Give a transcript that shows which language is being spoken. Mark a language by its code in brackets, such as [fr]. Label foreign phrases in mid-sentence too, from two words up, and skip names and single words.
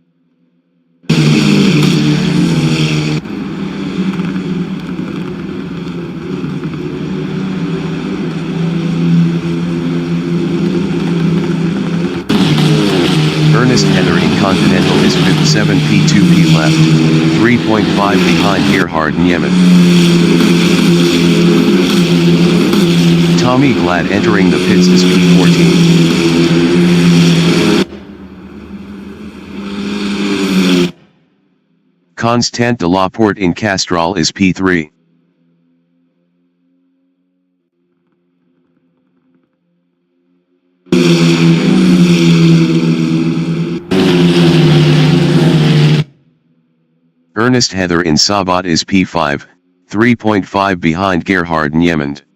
[en] Ernest Heather in Continental is 5th, 7 P2P left, 3.5 behind Gerhard Niemann. Tommy Glad entering the pits is P14. Constant de la Porte in Castrol is P3. Ernest Heather in Sabat is P5, 3.5 behind Gerhard Niemann.